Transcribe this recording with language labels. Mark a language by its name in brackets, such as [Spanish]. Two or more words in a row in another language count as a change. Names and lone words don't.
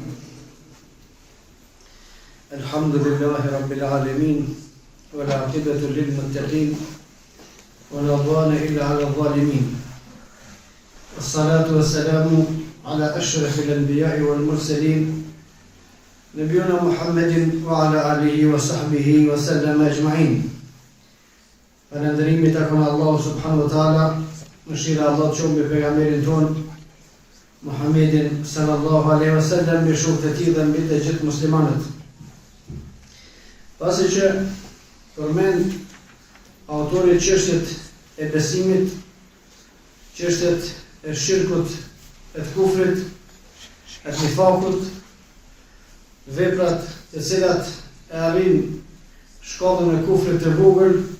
[Arabic] الحمد لله رب العالمين والعاقبة للمتقين ولا عدوان إلا على الظالمين. والصلاة والسلام على أشرف الأنبياء والمرسلين نبينا محمد وعلى آله وصحبه وسلم أجمعين. [Albanian] Falëndërimi takon Allahu [Arabic] سبحانه وتعالى, [Albanian] mëshira Allah të qoftë me pejgamberin ton Muhammedin [Arabic] صلى الله عليه وسلم, [Albanian] me shokët e tij dhe mbi të gjithë muslimanët. Pasi që përmend autori çështjet e besimit, çështjet e shirkut, e të kufrit, e të nifakut, veprat të cilat e arrin shkallën e kufrit të vogël